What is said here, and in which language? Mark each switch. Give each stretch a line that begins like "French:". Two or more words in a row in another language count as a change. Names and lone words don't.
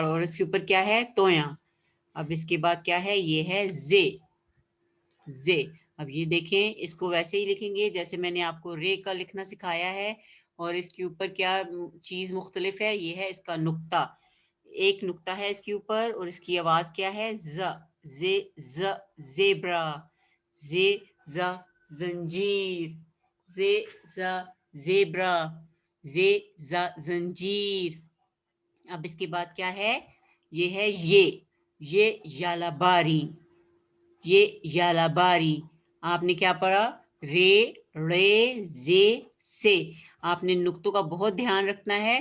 Urdu: اور اس کے اوپر کیا ہے؟ تویاں. اب اس کے بعد کیا ہے؟ یہ ہے زے. زے. اب یہ دیکھیں، اس کو ویسے ہی لکھیں گے جیسے میں نے آپ کو رے کا لکھنا سکھایا ہے. اور اس کے اوپر کیا چیز مختلف ہے؟ یہ ہے اس کا نقطہ. 1 نقطہ ہے اس کے اوپر، اور اس کی آواز کیا ہے؟ ز. زے ز زیبرا، زے ز زنجیر، زے ز زیبرا، زے ز زنجیر. اب اس کے بعد کیا ہے؟ یہ ہے یہ یالاباری. یہ یالاباری. آپ نے کیا پڑھا؟ رے رے زے سے. آپ نے نقطوں کا بہت دھیان رکھنا ہے.